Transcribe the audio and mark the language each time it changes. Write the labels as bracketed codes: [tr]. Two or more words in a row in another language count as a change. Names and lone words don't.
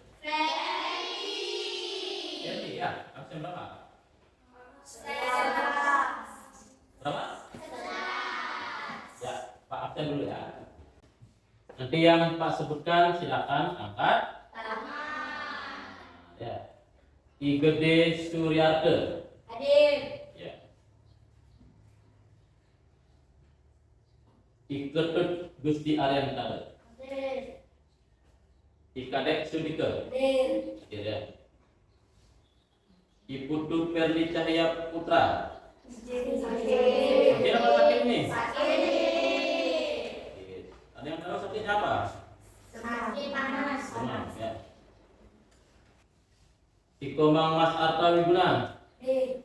[id] Ferry ya. Absen berapa? Berapa? Ya, Pak absen dulu ya. Nanti yang Pak sebutkan silakan angkat. Ya. I Gede Suryarte. Hadir. Ya. I Ketut Gusti Ariantara. Hadir. I Kadek Sudika. Hadir. Hadir ya. I Putu Perli Cahaya Putra. Hadir apa sakit nih? Sakit. Ada yang tahu sakitnya apa? Sakit panas. Demam ya. I Komang Mas Arta Wiguna. Hadir.